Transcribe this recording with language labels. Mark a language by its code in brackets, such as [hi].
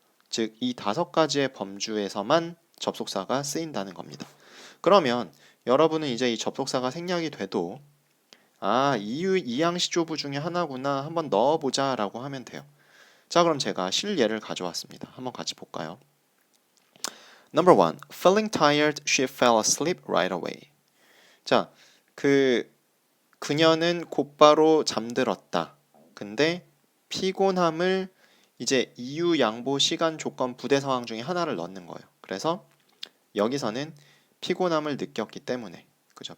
[ko] 즉, 이 5가지의 범주에서만 접속사가 쓰인다는 겁니다. 그러면 여러분은 이제 이 접속사가 생략이 돼도 이양시조부 중에 하나구나 한번 넣어보자 라고 하면 돼요. 자, 그럼 제가 실예를 가져왔습니다. 한번 같이 볼까요? [en] Number 1. Feeling tired, she fell asleep right away. [ko] 자, 그녀는 곧바로 잠들었다. 근데 피곤함을 이제 이유, 양보, 시간, 조건, 부대 상황 중에 하나를 넣는 거예요. 그래서 여기서는 피곤함을 느꼈기 때문에, 그죠?